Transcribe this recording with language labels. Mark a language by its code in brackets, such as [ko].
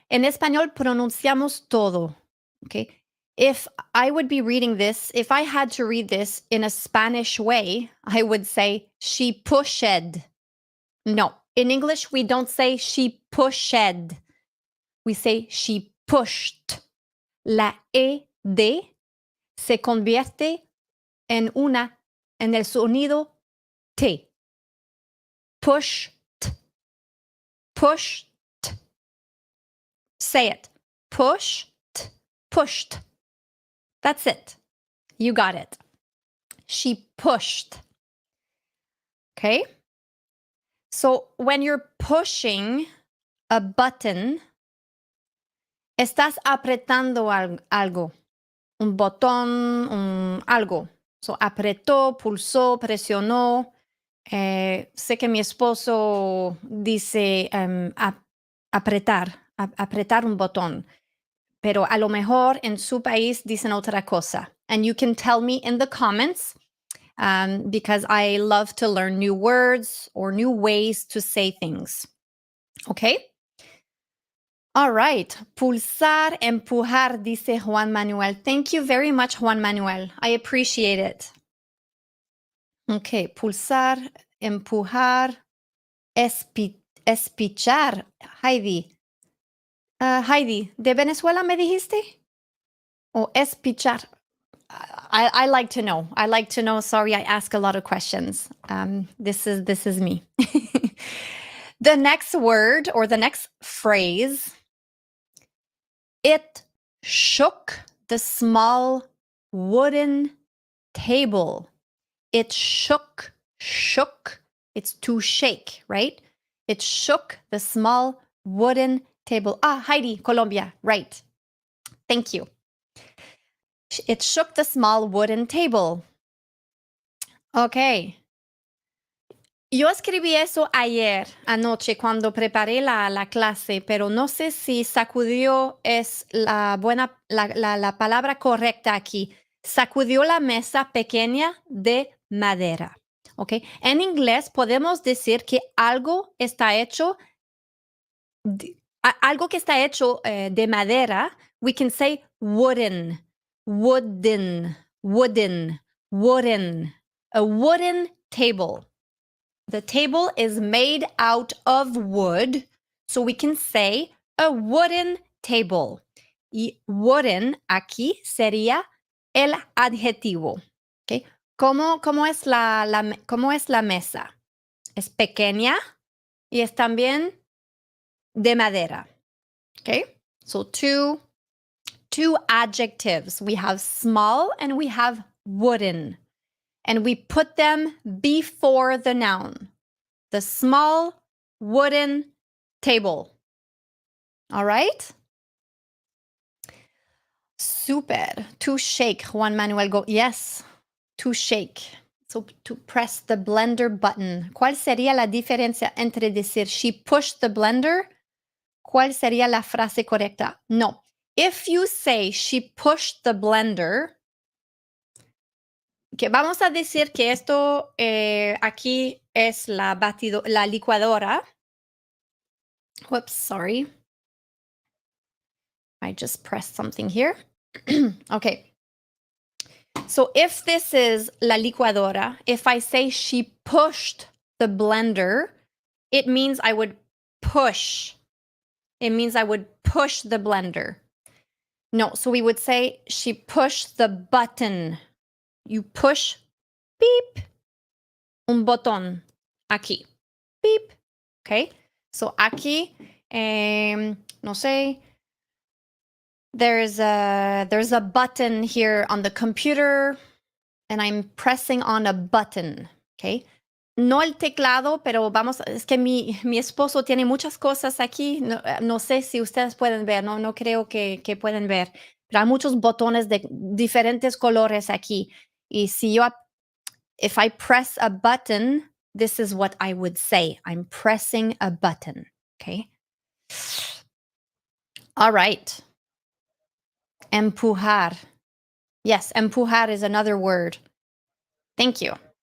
[es] En español pronunciamos todo, okay? [en] If I would be reading this, if I had to read this in a Spanish way, I would say, she pushed. No, in English, we don't say she pushed. We say she pushed. [es] La E-D se convierte en el sonido T. [en] Pushed. Pushed. Say it. Pushed. Pushed. That's it. You got it. She pushed. Okay? So when you're pushing a button, [es] estás apretando algo. Un botón, algo. So apretó, pulsó, presionó. Sé que mi esposo dice apretar un botón, pero a lo mejor en su país dicen otra cosa. [en] And you can tell me in the comments because I love to learn new words or new ways to say things. Okay? All right. [es] Pulsar, empujar, dice Juan Manuel. [en] Thank you very much, [es] Juan Manuel. [en] I appreciate it. Okay, [es] pulsar, empujar, espichar. [en] Heidi. [es] Heidi, ¿de Venezuela me dijiste? O espichar. [en] I like to know. I like to know. Sorry, I ask a lot of questions. This is me. The next word or the next phrase, it shook the small wooden table. It shook. It's to shake, right? It shook the small wooden table. Heidi, Colombia, right. Thank you. It shook the small wooden table. Okay. [es] Yo escribí eso anoche, cuando preparé la clase, pero no sé si sacudió es la palabra correcta aquí. Sacudió la mesa pequeña de madera. Okay. En inglés podemos decir que algo está hecho de madera. [en] We can say wooden. A wooden table. The table is made out of wood, So we can say a wooden table. [es] Y wooden aquí sería el adjetivo. ¿Okay? ¿Cómo es cómo es la mesa? Es pequeña y es también de madera. [en] Okay? So two adjectives. We have small and we have wooden. And we put them before the noun. The small wooden table. All right? Super. To shake, Juan Manuel go. Yes, to shake. So to press the blender button. [es] ¿Cuál sería la diferencia entre decir [en] she pushed the blender? [es] ¿Cuál sería la frase correcta? No. [en] If you say she pushed the blender, [es] que vamos a decir que esto aquí es la licuadora. [en] Whoops, sorry. I just pressed something here. Okay. So if this is [es] la licuadora, [en] if I say she pushed the blender, it means I would push. It means I would push the blender. No, so we would say she pushed the button. You push, beep, [es] un botón aquí. [en] Beep. Okay. So [es] aquí, no sé, [en] there's a button here on the computer and I'm pressing on a button. Okay. [es] No el teclado, pero vamos, es que mi esposo tiene muchas cosas aquí. No sé si ustedes pueden ver, no creo que pueden ver. Pero hay muchos botones de diferentes colores aquí. Y si [en] if I press a button, this is what I would say. I'm pressing a button, okay? All right. Empujar. Yes, empujar is another word. Thank you.